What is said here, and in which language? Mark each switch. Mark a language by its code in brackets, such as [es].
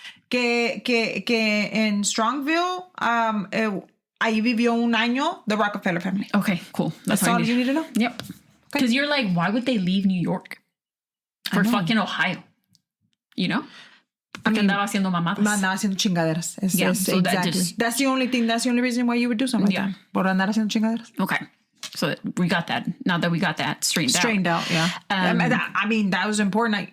[es] Que en Strongsville, ahí vivió un año the Rockefeller family. [en] Okay, cool. That's all you need to know? Yep. Because you're like, why would they leave New York? For fucking Ohio, you know? [es] Porque andaba haciendo mamadas. Andaba haciendo chingaderas. [en] So exactly. That's the only reason why you would do something like that. [es] Por andar haciendo chingaderas. [en] Okay. So we got that. Now that we got that straightened out, yeah. I mean, that was important.